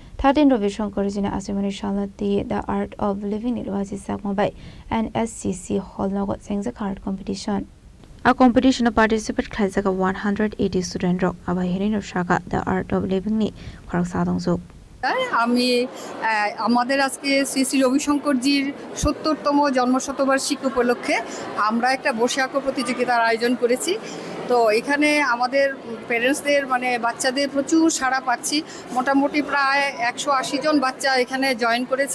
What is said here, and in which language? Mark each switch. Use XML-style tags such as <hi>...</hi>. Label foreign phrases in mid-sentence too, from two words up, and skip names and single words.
<trp>13 Ravishankar jina asimani shalati</trp> <en>the art of living</en> <trp>nirwasi sakmabai NSCC hall nagot sengza</trp> <en>card competition.</en> <trp>A</trp> <en>competition participate</en> <trp>khaisaka 180 student rock abahini shaka</trp> <en>the art of living</en> <trp>ni kharak sadong zuk.</trp> <bn>আমি আমাদের আজকে শ্রী শ্রী রবিশঙ্করজির ৭০তম জন্মশতবার্ষিকী উপলক্ষে আমরা একটা বসে আঁকো প্রতিযোগিতার আয়োজন করেছি। তো এখানে আমাদের প্যারেন্টসদের মানে বাচ্চাদের প্রচুর সাড়া পাচ্ছি। মোটামুটি প্রায় ১৮০ জন বাচ্চা এখানে জয়েন করেছে।</bn>